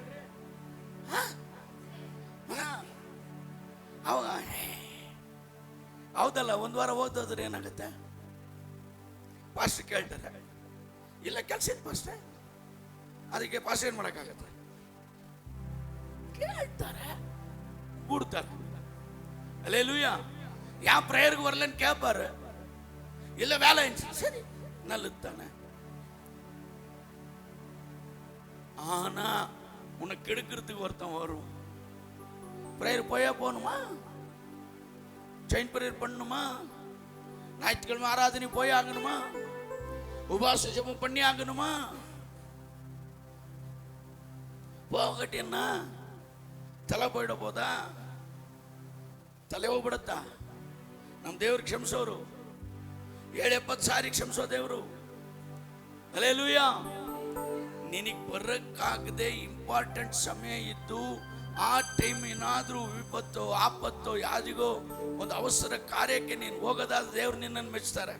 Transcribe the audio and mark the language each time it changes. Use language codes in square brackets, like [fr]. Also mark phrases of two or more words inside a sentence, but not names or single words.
[kn] ಅವಾಗ ಹೌದಲ್ಲ, ಒಂದು ವಾರ ಹೋಗ್ತೋದ್ರೆ ಏನಾಗುತ್ತೆ? ಪಾಸ್ಟರ್ ಕೇಳ್ತಾರೆ, ಇಲ್ಲ ಕೆಲಸ ಇತ್ತು ಪಾಸ್ಟರ್, ಅದಕ್ಕೆ ಪಾಸ್ ಏನ್ ಮಾಡಕ್ಕಾಗತ್ತೆ? ಕೇಳ್ತಾರೆ, ಕೂಡ್ತಾರೆ. [ta] அல்லேலூயா. என் பிரேயருக்கு வரலன்னு கேட்பாரு. இல்ல வேலை சரி நல்லதுதானே. ஆனா உனக்கு எடுக்கிறதுக்கு ஒருத்தன் வரும். பிரேயர் போயா போகணுமா? [en] chain prayer [ta] பண்ணணுமா? ஞாயிற்றுக்கிழமை ஆராதனை போய் ஆகணுமா? உபவாச ஜெபம் பண்ணி ஆகணுமா? போகட்டேன்னா ತಲೆ போயிட போதா? [kn] ತಲೆ ಹೋಗ್ಬಿಡತ್ತಾ? ನಮ್ಮ ದೇವ್ರಿಗೆ ಕ್ಷಮಿಸೋರು 70 ಸಾರಿ ಕ್ಷಮಿಸೋ ದೇವರು. ಹಲ್ಲೆಲೂಯಾ. ನಿನಗೆ ಬರಕ್ಕಾಗದೆ ಇಂಪಾರ್ಟೆಂಟ್ ಸಮಯ ಇದ್ದು ಆ ಟೈಮ್ ಏನಾದರೂ ವಿಪತ್ತು ಆಪತ್ತು ಯಾರಿಗೋ ಒಂದು ಅವಸರ ಕಾರ್ಯಕ್ಕೆ ನೀನು ಹೋಗೋದಾದ್ರೆ ದೇವ್ರು ನಿನ್ನನ್ನು ಮೆಚ್ತಾರೆ.